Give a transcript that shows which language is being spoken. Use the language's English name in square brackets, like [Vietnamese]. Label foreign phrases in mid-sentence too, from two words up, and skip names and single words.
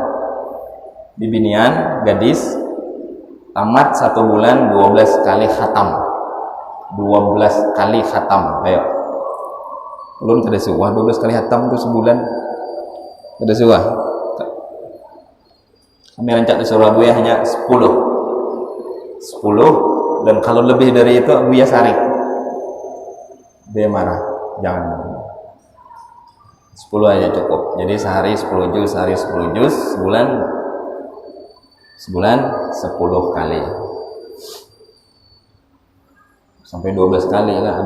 [Indonesian] Di Binian, gadis, tamat 1 bulan 12 kali khatam. 12 kali khatam, ayo. [Banjar] Belum kada suah 12 kali khatam itu sebulan. Kada suah. [Indonesian] Kami rancak di Surabaya hanya 10, dan kalau lebih dari itu Buya Sari dia marah, jangan 10 aja cukup. Jadi sehari 10 juz, sehari 10 juz, sebulan 10 kali sampai 12 kali lah.